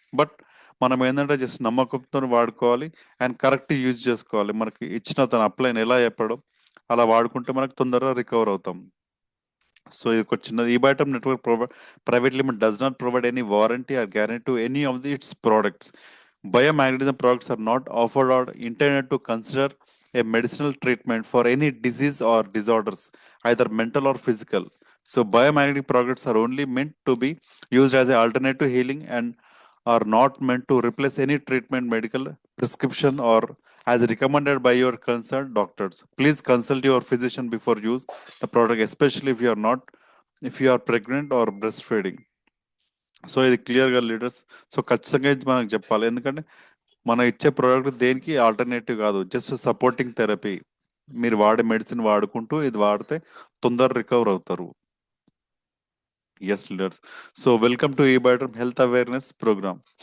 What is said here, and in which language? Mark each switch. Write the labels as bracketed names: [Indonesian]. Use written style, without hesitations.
[Telugu] But మనం ఏంటంటే just నమ్మకంతో వాడుకోవాలి అండ్ కరెక్ట్ యూజ్ చేసుకోవాలి. మనకి ఇచ్చిన తన అప్లైన్ ఎలా చెప్పడం అలా వాడుకుంటే మనకు తొందరగా రికవర్ అవుతాం. సో ఇది ఒక చిన్నది. [English] ఈబైటమ్ network private limit does not provide any warranty or guarantee to any of the its products. Biomagnetism products are not offered or intended to consider a medicinal treatment for any disease or disorders, either mental or physical. So biomagnetic products are only meant to be used as an alternative healing and are not meant to replace any treatment, medical prescription, or as recommended by your concerned doctors. Please consult your physician before use the product, especially if you are pregnant or breastfeeding. [Telugu] So ఇది క్లియర్గా leaders. So ఖచ్చితంగా ఇది మనకు చెప్పాలి. ఎందుకంటే మనం ఇచ్చే product దేనికి ఆల్టర్నేటివ్ కాదు, జస్ట్ సపోర్టింగ్ థెరపీ. మీరు వాడే మెడిసిన్ వాడుకుంటూ ఇది వాడితే తొందర రికవర్ అవుతారు. Yes leaders. [English] So welcome to ఈబైటమ్ health awareness programme.